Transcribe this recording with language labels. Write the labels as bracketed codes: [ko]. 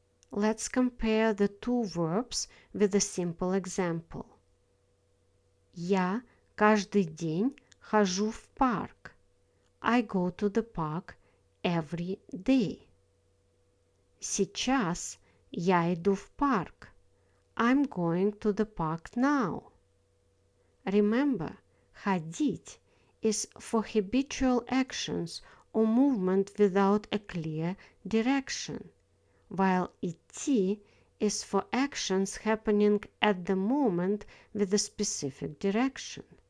[en] Let's compare the two verbs with a simple example. [ru] Я каждый день хожу в парк. [en] I go to the park every day. [ru] Сейчас я иду в парк. [en] I'm going to the park now. Remember, ходить is for habitual actions or movement without a clear direction, while идти is for actions happening at the moment with a specific direction.